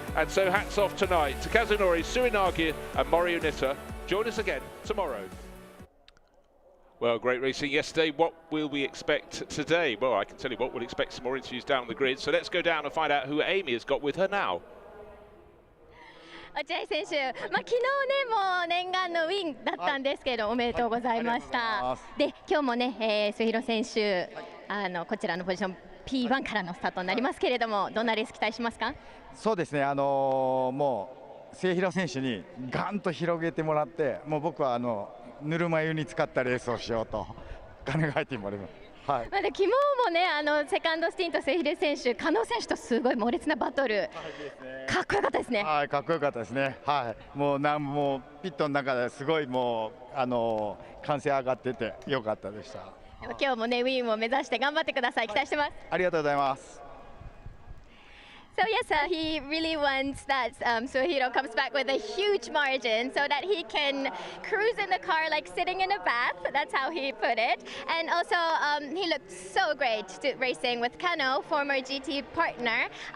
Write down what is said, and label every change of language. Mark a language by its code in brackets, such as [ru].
[en] And so hats off tonight to Kazunori Suinagi and Morio Nitta. Join us again tomorrow. Well, great racing yesterday. What will we expect today? Well, I can tell you what, we'll expect some more interviews down the grid. So let's go down and find out who Amy has got with her now. [ja] 落合選手、昨日ね、もう念願のウィンだったんですけど、おめでとうございました。で、今日もね、末広選手、こちらのポジション P1 からのスタートになりますけれども、どんなレース期待しますか？そうですね、もう末広選手にガンと広げてもらって、もう僕はぬるま湯に使ったレースをしようと考えております。はい、昨日もね、セカンドスティント末広選手、加納選手とすごい猛烈なバトル、かっこよかったですね。はい、かっこよかったですね。はい、もうピットの中ですごいもう歓声上がっててよかったでした。今日もね、ウィンを目指して頑張ってください。期待してます。ありがとうございます。 [en] So yes, he really wants that Suihiro comes back with a huge margin so that he can cruise in the car like sitting in a bath. That's how he put it. And also, he looked so great racing with Kano, former GT partner.